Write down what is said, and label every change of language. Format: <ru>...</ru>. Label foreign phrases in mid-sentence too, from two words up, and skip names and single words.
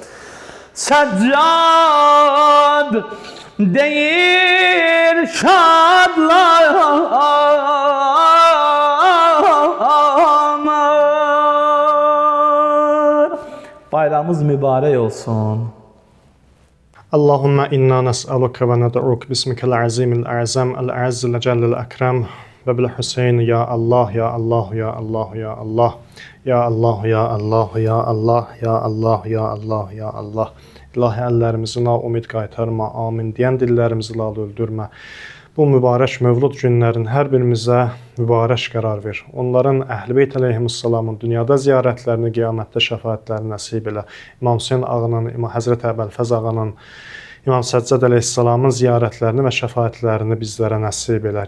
<az>Səccad deyir şadlanır. Bayramımız mübarək olsun.</az> <ar>اللهم إنا نسألك وندعوك باسمك العظيم الأعظم الأعز الأجل الأكرم وبالحسين يا الله يا الله يا الله يا الله يا الله يا الله يا الله يا الله يا الله يا الله.</ar> <az>İlahi əllərimizi naumid qaytarma, amin deyən dillərimizi lal öldürmə. Bu mübarək mövlud günlərin hər birimizə mübarək qərar ver. Onların Əhl-i Beyt əleyhissalamın dünyada ziyarətlərini, qiyamətdə şəfaətlərini nəsib elə. İmam Hüseyn ağanın, Həzrət Əbəlfəz ağanın, İmam Səccad əleyhissalamın ziyarətlərini və şəfaətlərini bizlərə nəsib elə.</az>